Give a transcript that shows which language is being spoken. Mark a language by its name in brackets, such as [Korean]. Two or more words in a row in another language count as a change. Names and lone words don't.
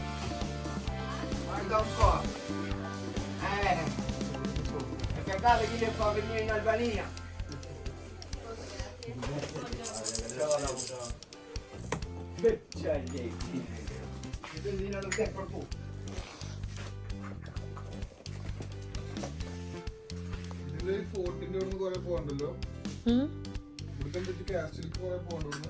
[Italian] Guarda un po'. Perché a casa chi le fa venire in Albania? Che c'è lì? Il casino non è proprio. [Malayalam] ഇതില് ഫോർട്ടിന്റെ അവിടെ നിന്ന് കുറെ പോകണ്ടല്ലോ. ഇവിടുത്തെ എന്തൊക്കെ കാസ്റ്റിലേക്ക് കുറെ പോകണ്ടോ?